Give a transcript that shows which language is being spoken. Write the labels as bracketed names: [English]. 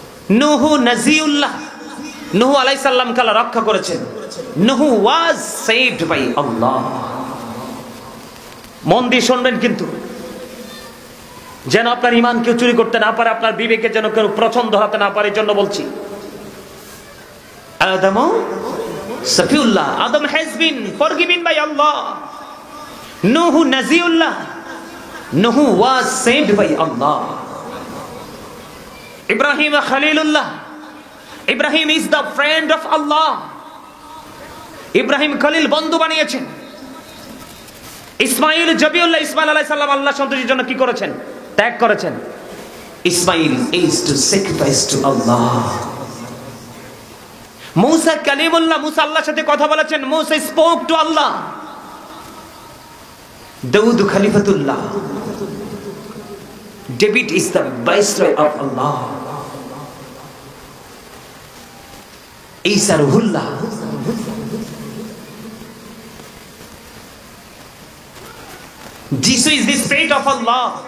[Bangla] নূহ নাজিউল্লাহ, নূহ আলাইহিস সালামকে আল্লাহ রক্ষা করেছেন। [English] Nuh was saved by Allah। [Bangla] মন দিয়ে শুনবেন কিন্তু, যেন আপনার ঈমান কেউ চুরি করতে না পারে, আপনার বিবেকে যেন কেউ প্রচন্ড হতে না পারে, জন্য বলছি। [English] Adam Safiullah, Adam has been forgiven by Allah। Nuh Najiullah, Nuh was saved by Allah। Ibrahim Khalilullah, Ibrahim is the friend of Allah। [Bangla] Ibrahim Khalil বন্ধু বানিয়েছেন। ইসমাইল জবিউল্লাহ, ইসমাইল আলাইহিস সালাম আল্লাহ সন্তুষ্টির জন্য কি করেছেন? ত্যাগ করেছেন। [English] Ismail is to sacrifice to Allah। [Bangla] মুসা কালিমুল্লাহ, মুসা আল্লাহর সাথে কথা বলেছেন। [English] Musa spoke to Allah। Daud Khalifatullah, David is the viceroy of Allah। Isa Ruhullah, Jesus is the spirit of Allah।